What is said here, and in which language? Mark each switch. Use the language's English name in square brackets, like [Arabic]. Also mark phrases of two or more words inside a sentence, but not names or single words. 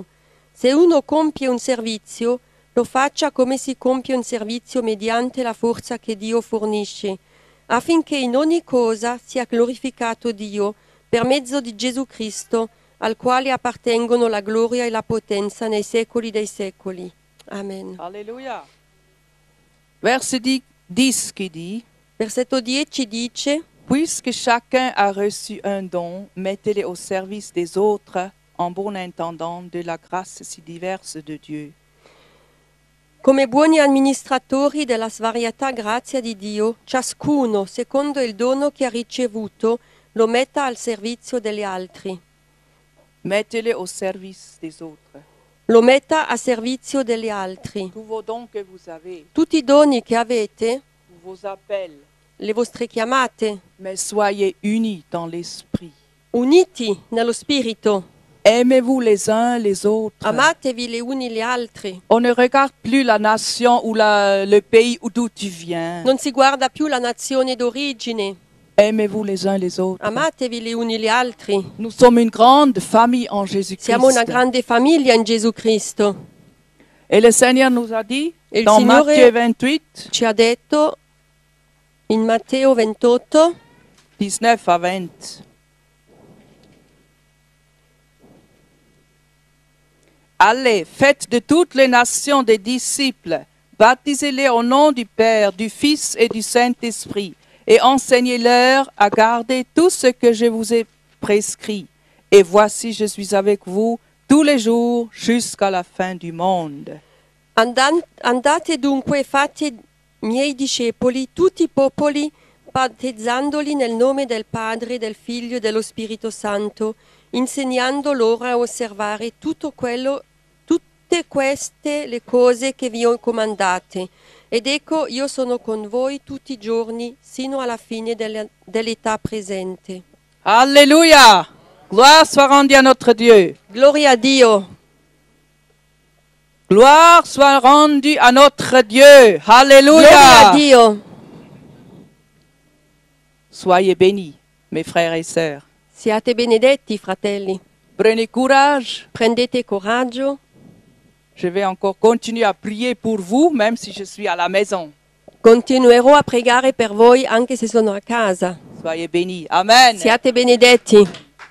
[Italian] Se uno compie un servizio, lo faccia come si compie un servizio mediante la forza che Dio fornisce, affinché in ogni cosa sia glorificato Dio per mezzo di Gesù Cristo, al quale appartengono la gloria e la potenza nei secoli dei secoli. Amen. [French] Alléluia. Verset 10 qui dit, [Italian] Versetto 10 dice: [French] puisque chacun a reçu un don, mettez-le au service des autres en bon intendant de la grâce si diverse de Dieu. [Italian] Come buoni amministratori della svariata grazia di Dio, ciascuno, secondo il dono che ha ricevuto, lo metta al servizio degli altri. [French] Mettez-le au service des autres. [Italian] Lo metta a servizio degli altri. [French] Tous vos dons que vous avez, [Italian] Tutti i doni che avete, [French] vos appels, [Italian] le vostre chiamate, [French] mais soyez unis dans l'esprit. [Italian] uniti nello spirito, [French] Aimez-vous les uns les autres. [Italian] amatevi le uni gli altri. [French] On ne regarde plus la nation ou le pays d'où tu viens. [Italian] Non si guarda più la nazione d'origine, [French] Aimez-vous les uns les autres. [Italian] amatevi le uni gli altri. [French] Nous sommes une grande famille en Jésus-Christ. [Italian] Siamo una grande famiglia in Gesù Cristo. [French] Et le Seigneur nous a dit, [Italian] E il [French] dans [Italian] Signore [French] Matthieu 28, [Italian] ci ha detto in Matteo 28, [French] 19 à 20. Allez, faites de toutes les nations des disciples, baptisez-les au nom du Père, du Fils et du Saint-Esprit, et enseignez-leur à garder tout ce que je vous ai prescrit. Et voici, je suis avec vous tous les jours jusqu'à la fin du monde. [Italian] Andate dunque e fate miei discepoli tutti i popoli, battezzandoli nel nome del Padre, del Figlio e dello Spirito Santo, insegnando loro a osservare tutte queste le cose che vi ho comandate. Ed ecco, io sono con voi tutti i giorni, sino alla fine dell'età presente. [French] Alléluia! Gloire soit rendue à notre Dieu. [Italian] Gloria a Dio! [French] Gloire soit rendue à notre Dieu. [Italian] Gloria a [French] Alléluia! [Italian] Dio! [French] Soyez bénis, mes frères et sœurs. [Italian] Siate benedetti, fratelli. [French] Prenez courage. [Italian] Prendete coraggio. [French] Je vais encore continuer à prier pour vous, même si je suis à la maison. [Italian] Continuerò a pregare per voi anche se sono a casa. [French] Soyez bénis. [Italian] Amen. Siate benedetti.